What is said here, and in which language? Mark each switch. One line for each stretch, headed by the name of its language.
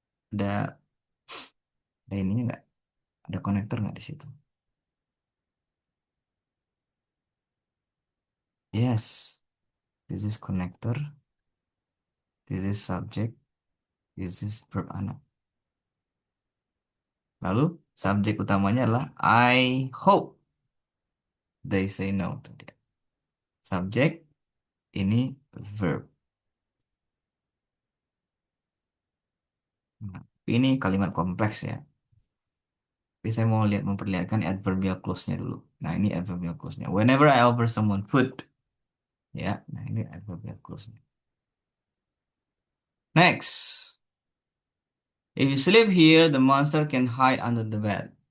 Indonesian: Ada, ada ininya nggak? Ada konektor nggak di situ?
English: Yes, this is connector. This is subject. This is verb
Indonesian: anak. Lalu subjek utamanya adalah
English: I hope they say no.
Indonesian: Tuh dia. Subjek ini verb. Nah, ini kalimat kompleks ya. Tapi saya mau memperlihatkan adverbial clause-nya dulu. Nah, ini adverbial clause-nya.
English: Whenever I offer someone food.
Indonesian: Ya, nah ini
English: adverbial clause-nya. Next. If you sleep here, the monster can hide under the bed.